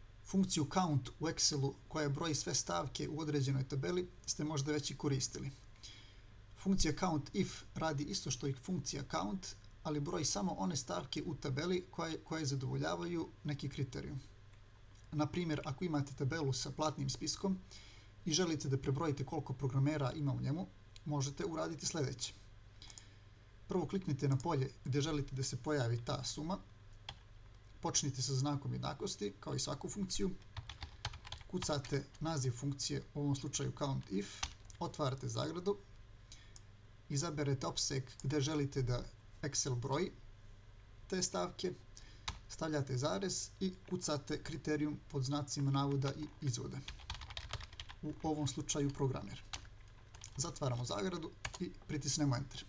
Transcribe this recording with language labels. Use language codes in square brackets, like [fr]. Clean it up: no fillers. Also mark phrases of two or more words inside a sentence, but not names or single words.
[bs] Funkciju count u Excelu koja broji sve stavke u određenoj tabeli ste možda već i koristili. Funkcija count if radi isto što i funkcija count, ali broji samo one stavke u tabeli koje zadovoljavaju neki kriterijum. Na primjer, ako imate tabelu sa platnim spiskom i želite da prebrojite koliko programera ima u njemu, možete uraditi sljedeće. Prvo kliknite na polje gdje želite da se pojavi ta suma. Počnite sa znakom jednakosti, kao i svaku funkciju. Kucate naziv funkcije, u ovom slučaju count if, otvarate zagradu, izaberete opseg gdje želite da Excel broji te stavke, stavljate zarez i kucate kriterijum pod znacima navoda i izvoda. U ovom slučaju programer. Zatvaramo zagradu i pritisnemo Enter.